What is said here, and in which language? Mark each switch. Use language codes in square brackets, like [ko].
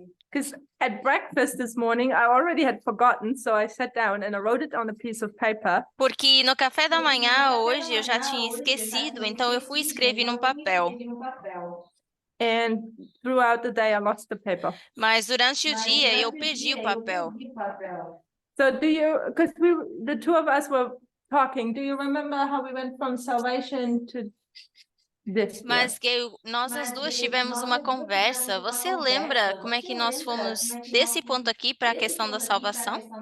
[en] Because at breakfast this morning, I already had forgotten, so I sat down and I wrote it on a piece of paper. [pt] Porque no café da manhã hoje eu já tinha esquecido, então eu fui e escrevi num papel. [en] And throughout the day, I lost the paper. [pt] Mas durante o dia eu perdi o papel. [en] So because the two of us were talking, do you remember how we went from salvation to this? [pt] Mas Gail, nós as duas tivemos uma conversa. Você lembra como é que nós fomos desse ponto aqui para a questão da salvação?